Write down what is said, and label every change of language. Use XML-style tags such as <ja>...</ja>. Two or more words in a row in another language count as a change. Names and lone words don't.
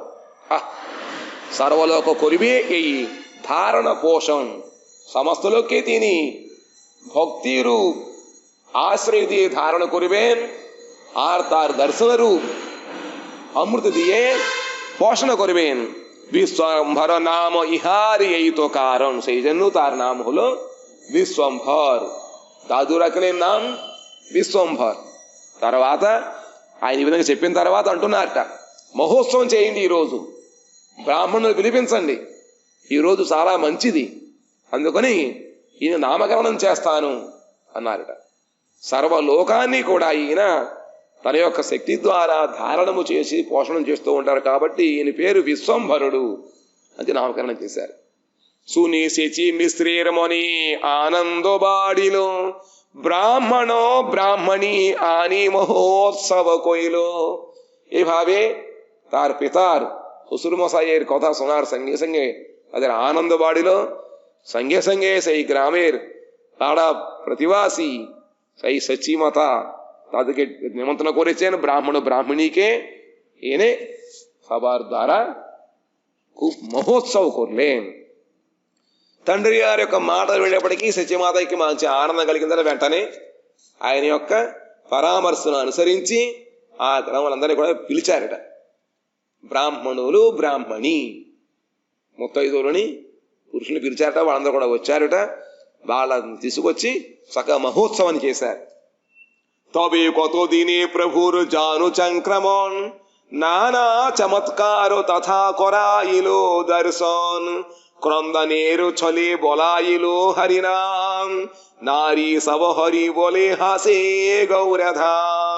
<bn>সর্বলোক করিবে এই ধারণ পোষণ, সমস্ত লোককে তিনি ভক্তি রূপ আশ্রয় দিয়ে ধারণ করবেন, আর তার দর্শন রূপ অমৃত দিয়ে পোষণ করবেন। বিশ্বম্ভর নাম ইহার এই তো কারণ, সেই জন্য তার নাম হলো విశ్వంభర్। দাদু রাখলে নাম বিশ্বম্ভর।</bn> <te>తర్వాత ఆయన ఈ విధంగా చెప్పిన తర్వాత అంటున్నారట, మహోత్సవం చేయండి, ఈరోజు బ్రాహ్మణులు పిలిపించండి, ఈరోజు చాలా మంచిది, అందుకని ఈయన నామకరణం చేస్తాను అన్నారట। సర్వలోకాన్ని కూడా ఈయన తన యొక్క శక్తి ద్వారా ధారణము చేసి పోషణం చేస్తూ ఉంటారు కాబట్టి ఈయన పేరు విశ్వంభరుడు అని నామకరణం చేశారు.</te> <bn>শুনি শচী মিশ্রের মনি আনন্দ বাড়িল, ব্রাহ্মণ ব্রাহ্মণী আনি মহোৎসব কইল। এভাবে তার পিতার শ্বশুর মশাইয়ের কথা শোনার সঙ্গে সঙ্গে তাদের আনন্দ বাড়িল। সঙ্গে সঙ্গে সেই গ্রামের তারা প্রতিবাসী সেই সচী মাতা তাদেরকে নিমন্ত্রণ করেছেন, ব্রাহ্মণ ব্রাহ্মণীকে এনে সবার দ্বারা খুব మహోత్సవ করলেন।</bn> <te>తండ్రి గారి యొక్క మాటలు వెళ్ళేప్పటికీ సత్యమాతకి మంచి ఆనందం కలిగిందని వెంటనే ఆయన యొక్క పరామర్శను అనుసరించి ఆ గ్రామాలందరినీ కూడా పిలిచారట. బ్రాహ్మణులు బ్రాహ్మణి ముత్తైదువులని పురుషుల్ని పిలిచారట. వాళ్ళందరూ కూడా వచ్చారట. వాళ్ళని తీసుకొచ్చి చక్కగా మహోత్సవాన్ని చేశారు.</te> <bn>তবে কতদিনে প্রভুর জানু চংক্রমণ, নানা চমৎকার তথা করাইল দর্শন। ক্রন্দনের ছলে বলাইল হরিনাম, নারী সব হরি বলে হাসে গৌরধাম।</bn>